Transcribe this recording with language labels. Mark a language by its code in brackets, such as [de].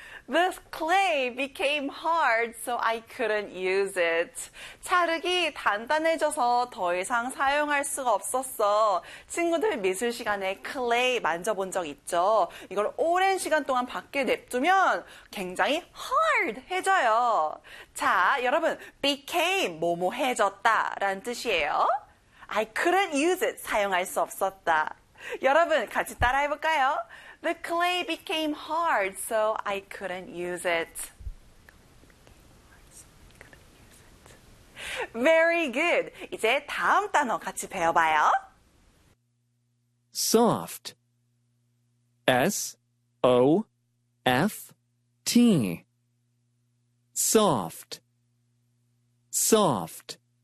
[en] This clay became hard, so I couldn't use it. [ko] 자르기 단단해져서 더 이상 사용할 수가 없었어. 친구들 미술 시간에 clay 만져본 적 있죠? 이걸 오랜 시간 동안 밖에 냅두면 굉장히 hard 해져요. 자, 여러분, became 뭐뭐 해졌다 라는 뜻이에요. [en] I couldn't use it, [ko] 사용할 수 없었다. 여러분, 같이 따라해볼까요? [en] The clay became hard, so I couldn't use it. Very good. [ko] 이제 다음 단어 같이 배워봐요. [en] Soft. S-O-F-T. Soft. Soft.